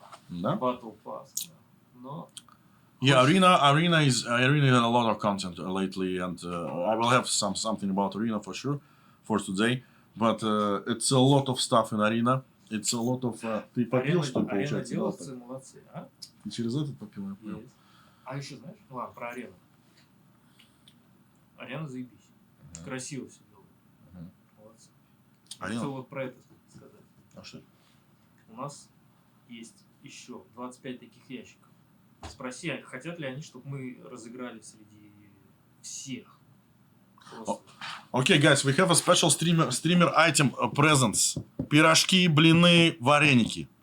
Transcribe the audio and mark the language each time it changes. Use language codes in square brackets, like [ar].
[ru] Да? Battle Pass. Да. Но [en] Yeah, arena is a lot of content lately, and I will have something about arena for sure for today. But it's a lot of stuff in arena. It's a lot of. [ru] Ты попил, что ли, арена получается? деловцы молодцы, а? Ты через этот попил, я понял. Есть. А еще знаешь, ну ладно, про арену. Арена заебись. Красиво все делают. Мгм. Молодцы. Арена? Что вот про это сказать? А что? У нас есть еще 25 таких ящиков. Спроси, а хотят ли они, чтобы мы разыграли среди всех. Просто. [en] Okay, guys, we have a special streamer item presents. [ru] Пирожки, блины, вареники.